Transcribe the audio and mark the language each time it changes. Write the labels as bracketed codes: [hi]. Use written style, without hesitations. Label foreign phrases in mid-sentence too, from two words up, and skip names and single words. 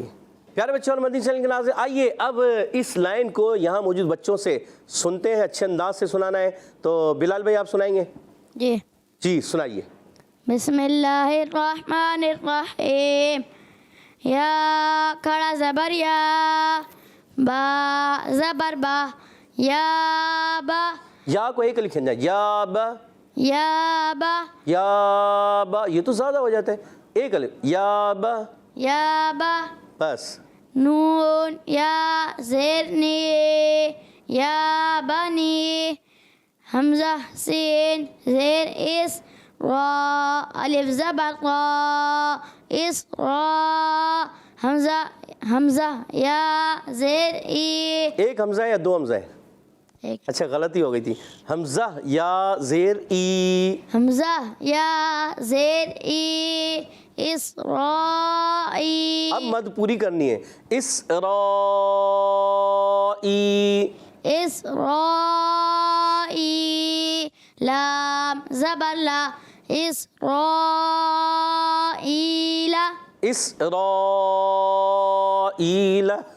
[ur] پیارے بچوں اور مدنی چینل کے ناظرین، آئیے اب اس لائن کو یہاں موجود بچوں سے سنتے ہیں، اچھے انداز سے سنانا ہے۔ تو بلال بھائی آپ سنائیں گے؟ جی سنائیے۔ [ar] بسم اللہ الرحمن الرحیم۔ [ur] یا کھڑا زبر یا، با زبر با، یا با، یا کو ایک لکھیں جائے، یا با، یا با، یا با، یہ تو زیادہ ہو جاتا ہے، ایک الف، یا با، یا با، بس۔ نون یا زیر نی، یا بنی، حمزہ سین زیر اس، را الف زبر را، اس را، حمزہ یا زیر ای، ایک حمزہ ہے یا 2 حمزہ ہے؟ ایک، اچھا غلطی ہو گئی تھی، حمزہ یا زیر ای، حمزہ یا زیر ای، اسرائی، اب مد پوری کرنی ہے، اسرائی، اسرائی، لام زبر لا، اسرائیل، اسرائیل،